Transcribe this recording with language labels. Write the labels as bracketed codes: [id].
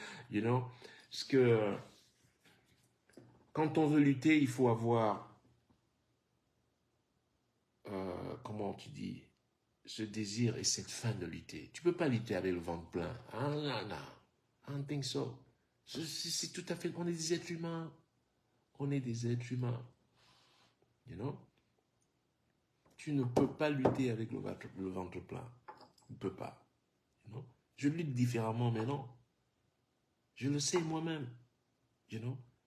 [en] You know, [fr] parce que quand on veut lutter, il faut avoir, comment tu dis, ce désir et cette faim de lutter. Tu peux pas lutter avec le ventre plein. Ah non, non, [en] I don't think so. [fr] C'est tout à fait, on est des êtres humains. On est des êtres humains. [en] You know? [fr] Tu ne peux pas lutter avec le ventre plein. Tu ne peux pas. [en] You know? [fr] Je lutte différemment maintenant. Je le sais moi-même. [en] You know?